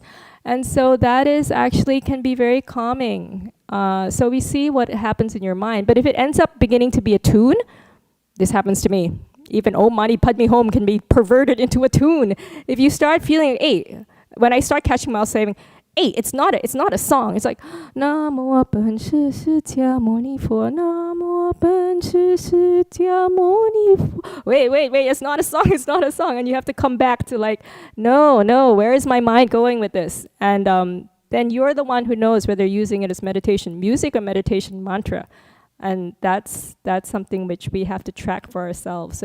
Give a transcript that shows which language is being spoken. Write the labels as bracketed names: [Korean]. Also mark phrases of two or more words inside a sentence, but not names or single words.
[English] And so that is actually can be very calming. So we see what happens in your mind. But if it ends up beginning to be a tune, this happens to me. Even [Sanskrit] Om Mani Padme Hum [English] can be perverted into a tune. If you start feeling, when I start catching myself saying, it's not a song. It's like, [Chinese] 南无本师释迦牟尼佛，南无本师释迦牟尼佛, Namo Ben Shi Shi Tia Moni Fu. [English] Wait, it's not a song. And you have to come back to like, no, where is my mind going with this? And then you're the one who knows whether you're using it as meditation music or meditation mantra. And that's something which we have to track for ourselves.